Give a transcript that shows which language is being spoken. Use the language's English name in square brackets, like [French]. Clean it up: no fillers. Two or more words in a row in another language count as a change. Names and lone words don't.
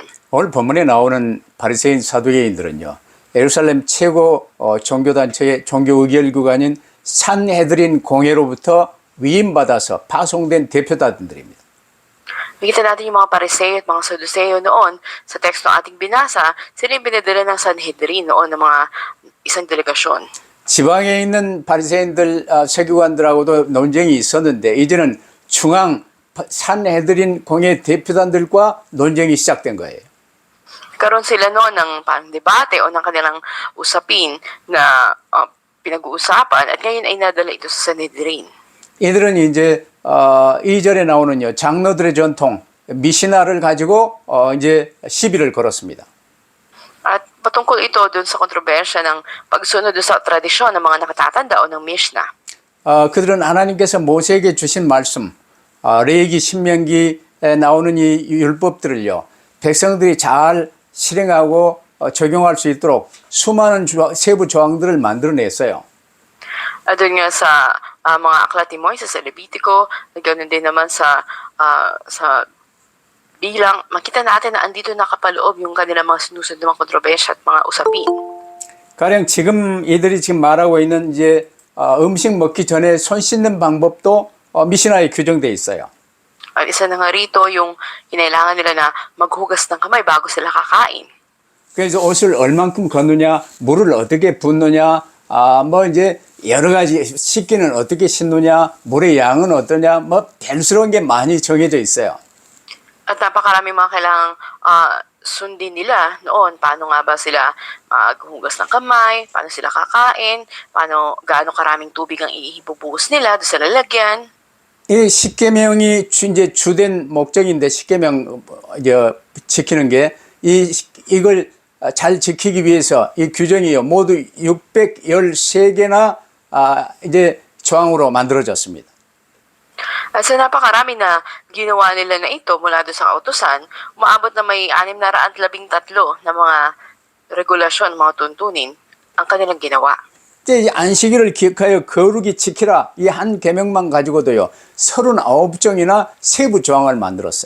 [Korean] 오늘 본문에 나오는 바리새인 사두개인들은요, 예루살렘 최고 종교단체의 종교의결기관인 산헤드린 공회로부터 위임받아서 파송된 대표단들입니다. [Filipino] Makita natin yung mga pariseo at mga saduseo noon sa teksto ating binasa, sila yung binadala ng Sanhedrin noon ng mga isang delegasyon. [Korean] 지방에 있는 바리새인들, 서기관들하고도 논쟁이 있었는데 이제는 중앙 산헤드린 공회 대표단들과 논쟁이 시작된 거예요. [Filipino] Karon sila noon ng parang debate o ng kanilang usapin na pinag-uusapan at ngayon ay nadala ito sa Sanhedrin. [Korean] 이들은 이제 2절에 나오는요 장로들의 전통 미시나를 가지고 이제 시비를 걸었습니다. [Filipino] At patungkol ito dun sa kontrobersya ng pagsunod dun sa tradisyon ng mga nakatatanda o ng Mishnah. [Korean] 그들은 하나님께서 모세에게 주신 말씀 레위기 신명기에 나오는 이 율법들을요 백성들이 잘 실행하고 적용할 수 있도록 수많은 세부 조항들을 만들어냈어요. [Filipino] At dun nga sa mga aklat ni Moises sa Levitico, ganoon din naman sa bilang, makita natin na andito nakapaloob yung kanilang mga sinusunod na mga kontrobersya at mga usapin. [Korean] 가령 지금 이들이 지금 말하고 있는 이제 음식 먹기 전에 손 씻는 방법도 미시나에 규정돼 있어요. [Filipino] At isa na nga rito yung kinailangan nila na maghugas ng kamay bago sila kakain. [Korean] 그래서 옷을 얼만큼 걷느냐, 물을 어떻게 붓느냐, 뭐 이제 여러 가지 씻기는 어떻게 씻느냐, 물의 양은 어떠냐, 뭐 별스러운 게 많이 정해져 있어요. [Filipino] At napakaraming mga kailangang sundin nila noon. Paano nga ba sila maghugas ng kamay, paano sila kakain, gaano karaming tubig ang ibubuhos nila doon sa lalagyan. [Korean] 이 십계명이 이제 주된 목적인데 십계명 지키는 게 이걸 잘 지키기 위해서 이 규정이요 모두 613개나 이제 조항으로 만들어졌습니다. [Filipino] At sa napakarami na ginawa nila na ito mula doon sa kautusan, umaabot na may 613 na mga regulasyon, mga tuntunin ang kanilang ginawa. [Korean] 이제 안식일을 기억하여 거룩히 지키라 이 한 계명만 가지고도요 39종이나 세부 조항을 만들었어요.